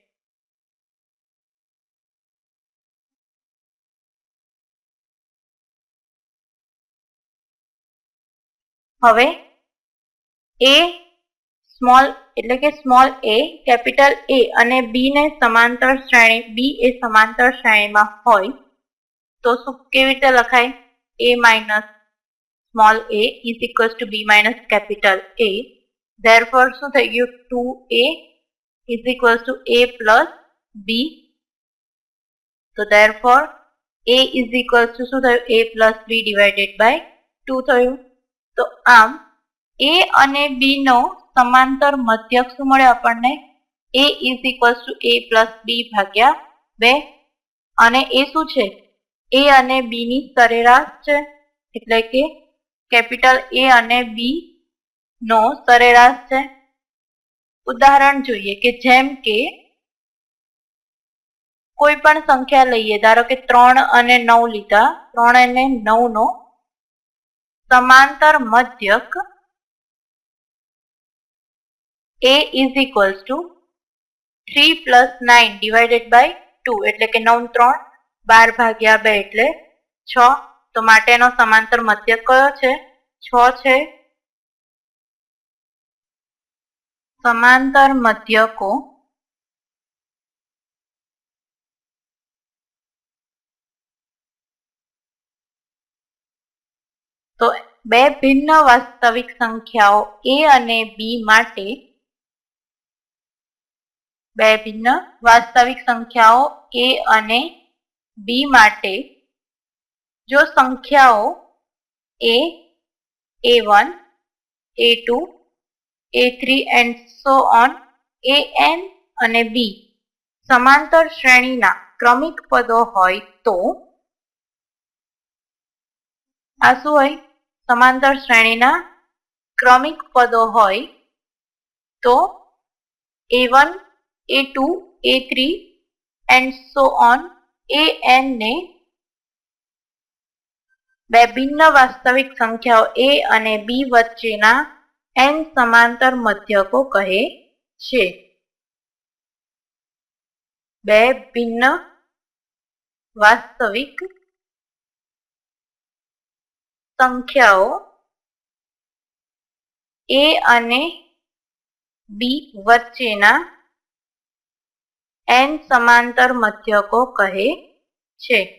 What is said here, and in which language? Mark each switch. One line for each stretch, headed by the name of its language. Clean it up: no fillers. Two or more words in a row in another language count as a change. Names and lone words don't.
Gujarati: हवे
English: a small
Gujarati: એટલે કે
English: small a capital a
Gujarati: અને બી ને સમાંતર શ્રેણી બી એ સમાંતર શ્રેણી માં હોય તો શું કેવી રીતે લખાય
English: a minus small a is equals to b minus capital a therefore
Gujarati: શું થઈ ગયું
English: 2a is equals to a plus b
Gujarati: તો
English: therefore a is equals to
Gujarati: શું થયું
English: a plus b divided by 2
Gujarati: थयुं। તો આમ એ અને બી નો સમાંતર મધ્યક શું મળે આપણને
English: a is equals to a plus b
Gujarati: ભાગ્યા 2 અને એ શું છે એ અને બી ની સરેરાશ છે એટલે કે
English: capital a
Gujarati: અને બી નો સરેરાશ છે। ઉદાહરણ જોઈએ કે જેમ કે કોઈ પણ સંખ્યા લઈએ ધારો કે 3 અને 9 લીધા 3 અને 9 નો સમાંતર મધ્યક
English: a is equals to 3 plus 9 divided by 2
Gujarati: એટલે કે 9 3 12 ભાગ્યા 2 એટલે 6 તો માટેનો સમાંતર મધ્યક કયો છે 6 છે। સમાંતર મધ્યકો તો બે ભિન્ન વાસ્તવિક સંખ્યાઓ a અને b માટે બે ભિન્ન વાસ્તવિક સંખ્યાઓ a અને b માટે જો સંખ્યાઓ a a1 a2 a3
English: and so on
Gujarati: an અને b સમાંતર શ્રેણીના ક્રમિક પદો હોય તો આ શું હોય સમાંતર શ્રેણીના ક્રમિક પદો હોય તો a1 a2 a3
English: and so on
Gujarati: an ને બે ભિન્ન વાસ્તવિક સંખ્યાઓ a અને b વચ્ચેના n સમાંતર મધ્યકો કહે છે। બે ભિન્ન વાસ્તવિક સંખ્યાઓ a અને b વચ્ચેના n સમાંતર મધ્યકો કહે છે।